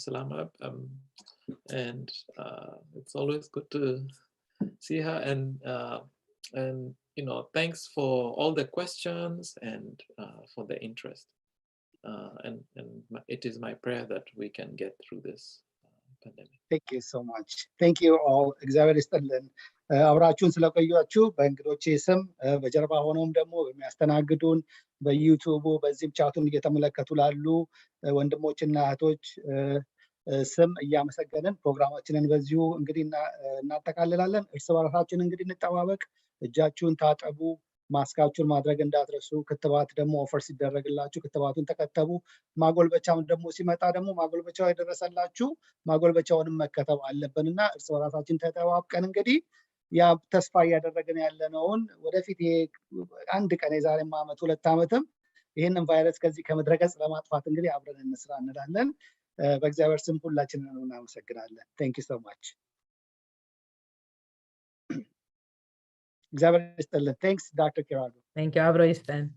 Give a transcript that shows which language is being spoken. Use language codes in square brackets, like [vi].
[en] Salama, and it's always good to see her. And you know, thanks for all the questions and for the interest. And it is my prayer that we can get through this pandemic. Thank you so much. Thank you all. [am] እግዚአብሔር ይስጥልን አብራችሁን ስለቆያችሁ በእንግዶቼ ስም በጀርባ ሆነውም ደግሞ በሚያስተናግዱን በዩቲዩብ በዚህም ቻቱን እየተመለከቱ ላሉ ወንድሞችና እህቶች ስም እያመሰገንን ፕሮግራማችንን በዚሁ እንግዲህ እናጠቃልላለን። እርስ በርሳችን እንግዲህ እንጠባበቅ፣ እጃችሁን ታጠቡ፣ ማስካችሁን ማድረግ እንዳትረሱ። ክትባት ደግሞ ኦፈር ሲደረግላችሁ ክትባቱን ተከተቡ። ማጎልበቻም ደግሞ ሲመጣ ደግሞ ማጎልበቻው የደረሰላችሁ ማጎልበቻውንም መከተብ አለብንና እርስ በራሳችን ተጠባብቀን እንግዲህ ያ ተስፋ እያደረግን ያለነውን ወደፊት አንድ ቀን የዛሬም ዓመት 2 ዓመትም ይሄንን ቫይረስ ከዚህ ከምድረገጽ ለማጥፋት እንግዲህ አብረን እንስራ እንላለን። በእግዚአብሔር ስም ሁላችንን እናመሰግናለን። [en] Thank you so much. [am] እግዚአብሔር ይስጥልን። [en] Thanks Dr. Kiragu. Thank you, [am] አብሮ ይስጠን.